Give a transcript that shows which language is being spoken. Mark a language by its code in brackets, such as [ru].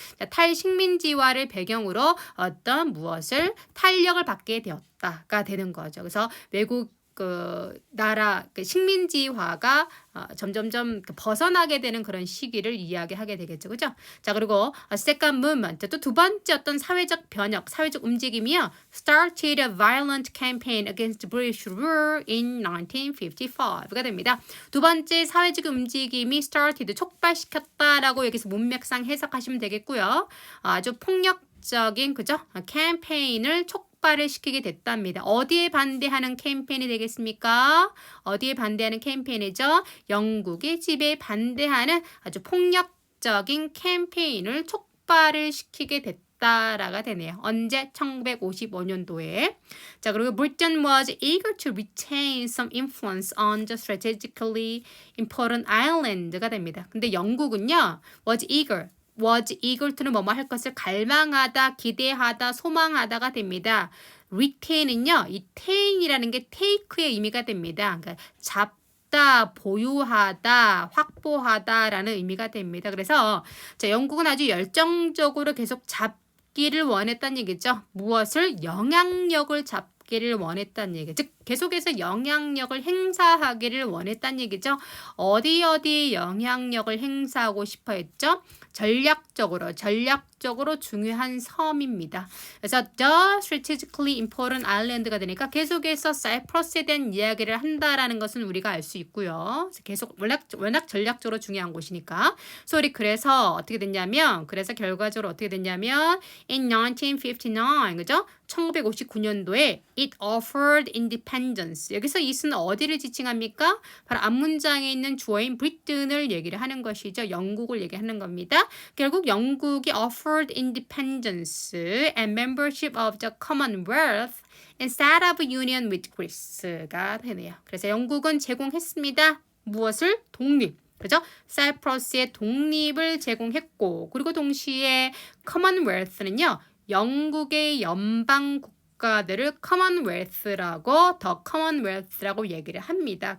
[ko] 자, 탈식민지화를 배경으로 어떤 무엇을 탄력을 받게 되었다가 되는 거죠. 그래서 외국 나라 식민지화가 점점점 벗어나게 되는 그런 시기를 이야기하게 되겠죠. 그죠? 자, 그리고 [en] second movement, [ko] 또 두 번째 어떤 사회적 변혁, 사회적 움직임이요. [en] started a violent campaign against British rule in 1955가 [ko] 됩니다. 두 번째 사회적 움직임이 started, 촉발시켰다라고 여기서 문맥상 해석하시면 되겠고요. 아주 폭력적인, 그죠? 캠페인을 촉발을 시키게 됐답니다. 어디에 반대하는 캠페인이 되겠습니까? 어디에 반대하는 캠페인이죠? 영국의 지배에 반대하는 아주 폭력적인 캠페인을 촉발을 시키게 됐다. 했다라가 되네요. 언제? 1955년도에. 자, 그리고 [en] Britain was eager to retain some influence on the strategically important island가 [ko] 됩니다. 근데 영국은요, was eager to는 뭐뭐 할 것을 갈망하다, 기대하다, 소망하다가 됩니다. retain은요, 이 tain이라는 게 take의 의미가 됩니다. 그러니까 잡다, 보유하다, 확보하다라는 의미가 됩니다. 그래서 자, 영국은 아주 열정적으로 계속 잡기를 원했다는 얘기죠. 무엇을? 영향력을 잡기를 원했다는 얘기죠. 즉 계속해서 영향력을 행사하기를 원했다는 얘기죠. 어디 영향력을 행사하고 싶어 했죠? 전략적으로 중요한 섬입니다. 그래서 [en] the strategically important island [ko] 가 되니까 계속해서 사이프러스에 대한 이야기를 한다라는 것은 우리가 알 수 있고요. 계속 워낙 전략적으로 중요한 곳이니까. 그래서 어떻게 됐냐면, 그래서 결과적으로 어떻게 됐냐면 [en] in 1959, [ko] 그죠? [en] 1959년도에 it offered independence. [ko] 여기서 it은 어디를 지칭합니까? 바로 앞문장에 있는 주어인 브리튼을 얘기를 하는 것이죠. 영국을 얘기하는 겁니다. 결국 영국이 [en] offered independence and membership of the Commonwealth instead of union with Greece가 [ko] 되네요. 그래서 영국은 제공했습니다. 무엇을? 독립. 그죠? 사이프러스의 독립을 제공했고, 그리고 동시에 Commonwealth는요, 영국의 연방 국가들을 Commonwealth라고, 더 Commonwealth라고 얘기를 합니다.